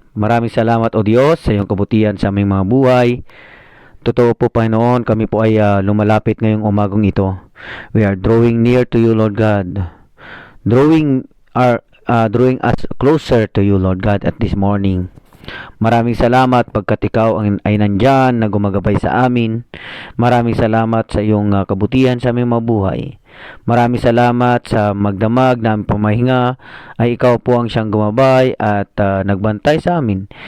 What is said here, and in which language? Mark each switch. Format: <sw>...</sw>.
<tl>Maraming salamat o Diyos sa iyong kabutihan sa aming mga buhay. Totoo po Panginoon, kami po ay lumalapit ngayong umagang ito.</tl> <en>We are drawing near to you Lord God. Drawing us closer to you Lord God at this morning.</en> <tl>Maraming salamat pagkat ikaw ay nandyan na gumagabay sa amin. Maraming salamat sa iyong kabutihan sa aming mga buhay. Maraming salamat sa magdamag na aming pamahinga ay ikaw po ang siyang gumabay at nagbantay sa amin.</tl>